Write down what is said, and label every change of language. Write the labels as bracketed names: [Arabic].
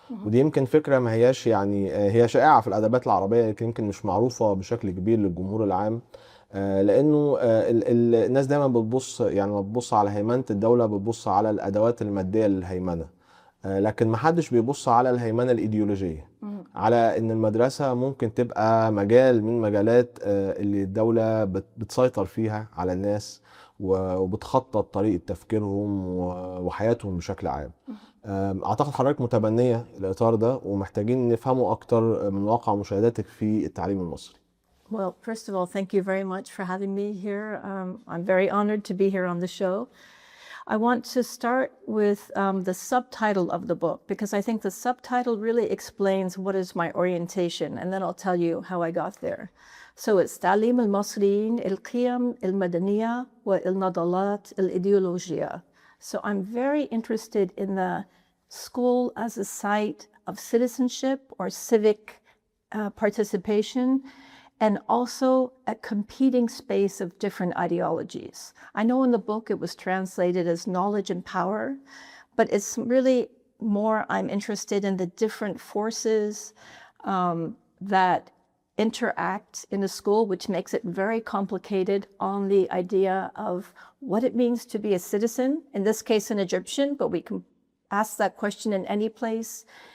[Arabic] ودي يمكن فكرة ما هياش يعني هي شائعة في الأدبات العربية، لكن يمكن مش معروفة بشكل كبير للجمهور العام، لأنه الناس دايما بتبص يعني ما بتبص على هيمنة الدولة، بتبص على الأدوات المادية للهيمنة، لكن ما حدش بيبص على الهيمنة الإيديولوجية، على إن المدرسة ممكن تبقى مجال من مجالات اللي الدولة بتسيطر فيها على الناس وبتخطط طريقة تفكيرهم وحياتهم بشكل عام. أعتقد حضرتك متبنية الإطار ده ومحتاجين نفهمه أكتر من واقع مشاهداتك في التعليم المصري. [English] Well, first of all, thank you very much for having me here. I'm very honored to be here on the show. I want to start with the subtitle of the book, because I think the subtitle really explains what is my orientation, and then I'll tell you how I got there. So it's [Arabic] تعليم المصريين القيم المدنية والنضالات الإيديولوجية. [English] So I'm very interested in the school as a site of citizenship or civic participation, and also a competing space of different ideologies. I know in the book it was translated as knowledge and power, but it's really more I'm interested in the different forces that interact in a school, which makes it very complicated on the idea of what it means to be a citizen, in this case an Egyptian, but we can ask that question in any place.